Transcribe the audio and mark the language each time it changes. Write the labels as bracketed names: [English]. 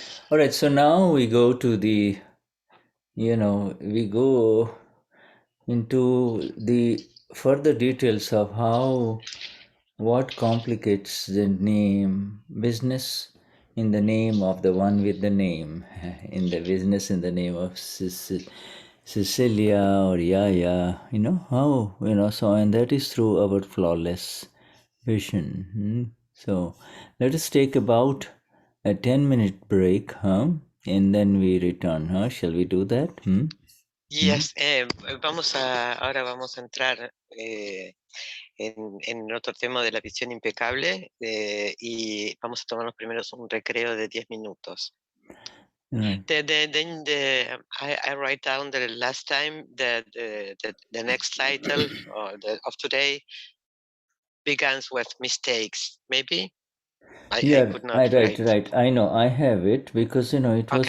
[English] All right, so now we go to the, we go into the further details of what complicates the name business in the name of the one with the name, in the business in the name of Cecilia or Yaya, so, and that is through our flawless vision. So let us take about a 10-minute break, and then we return. Shall we do that? [Spanish] Yes, ahora vamos a entrar en otro tema de la visión impecable y vamos a tomarnos primero un recreo de 10 minutos. [English] Right. I write down the last time the next title of today begins with mistakes. Maybe I could not write. Right. I know. I have it because it was.